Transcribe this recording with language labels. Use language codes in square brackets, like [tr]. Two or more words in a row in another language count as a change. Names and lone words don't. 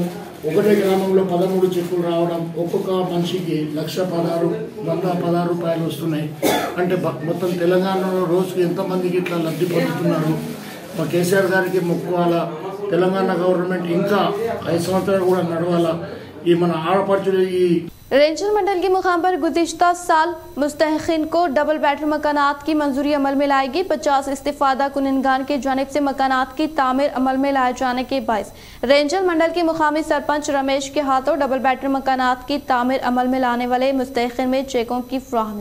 [te] ఒకటే గ్రామంలో 13 చెక్కులు రావడం, ఒక్కొక్క మనిషికి 1,16,116 రూపాయలు వస్తున్నాయి। అంటే మొత్తం తెలంగాణలో రోజుకి ఎంతమందికి ఇట్లా లబ్ధి పొందుతున్నారు। మా KCR గారికి మొక్కువాలా, తెలంగాణ గవర్నమెంట్ ఇంకా 5 సంవత్సరాలు కూడా నడవాలా। ఈ మన ఆడపడుచులు ఈ [ur] رینجر منڈل کے مقام پر گزشتہ سال مستحقین کو [en] double bedroom [ur] مکانات کی منظوری عمل میں لائے گی۔ 50 استفادہ کنندگان کی جانب سے مکانات کی تعمیر عمل میں لائے جانے کے باعث رینجر منڈل کے مقامی سرپنچ رمیش کے ہاتھوں [en] double bedroom [ur] مکانات کی تعمیر عمل میں لانے والے مستحقین میں چیکوں کی فراہمی۔